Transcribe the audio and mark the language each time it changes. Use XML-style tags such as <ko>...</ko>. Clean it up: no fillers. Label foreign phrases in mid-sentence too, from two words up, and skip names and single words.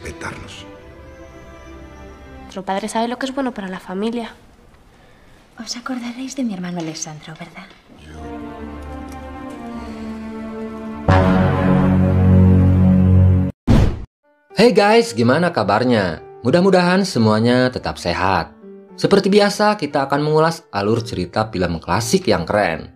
<es>respetarnos. Nuestro padre sabe lo que es bueno para la familia. Os acordaréis de mi hermano Alessandro, ¿verdad?</es> <en>Hey guys,</en> <id>gimana kabarnya? Mudah-mudahan semuanya tetap sehat. Seperti biasa, kita akan mengulas alur cerita film klasik yang keren.</id>